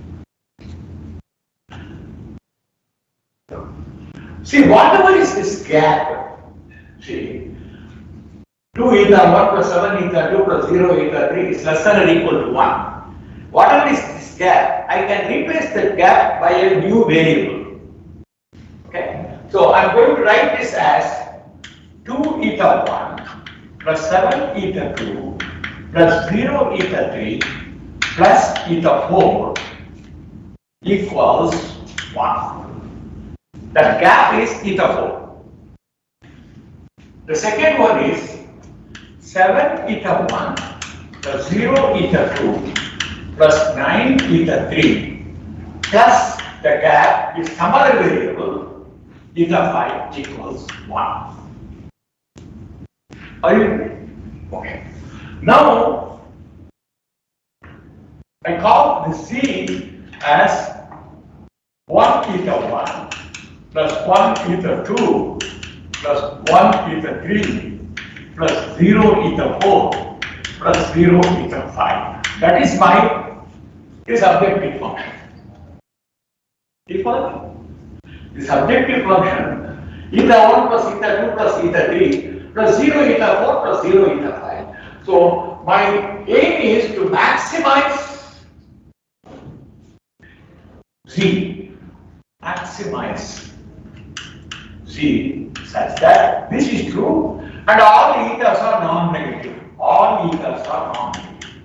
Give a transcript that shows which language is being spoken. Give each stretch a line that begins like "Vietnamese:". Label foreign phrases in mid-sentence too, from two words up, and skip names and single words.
English: see whatever is this gap, see, 2 eta 1 plus 7 eta 2 plus 0 eta 3 is less than or equal to 1. Whatever is this gap, I can replace the gap by a new variable, okay. So I am going to write this as 2 eta 1 plus 7 eta 2 plus 0 eta 3 plus eta 4 equals 1. The gap is eta 4. The second one is 7 eta 1 plus 0 eta 2 plus 9 eta 3 plus the gap is some other variable eta phi equals 1. Are you ready? Okay. Now, I call the C as 1 eta 1 plus 1 eta 2 plus 1 eta 3 plus 0 eta 4 plus 0 eta 5. That is my subjective function. Do you follow me? The subjective function eta 1 plus eta 2 plus eta 3 plus 0 eta 4 plus 0 eta 5. So my aim is to maximize Z, such that this is true and all etas are non-negative. All etas are non-negative.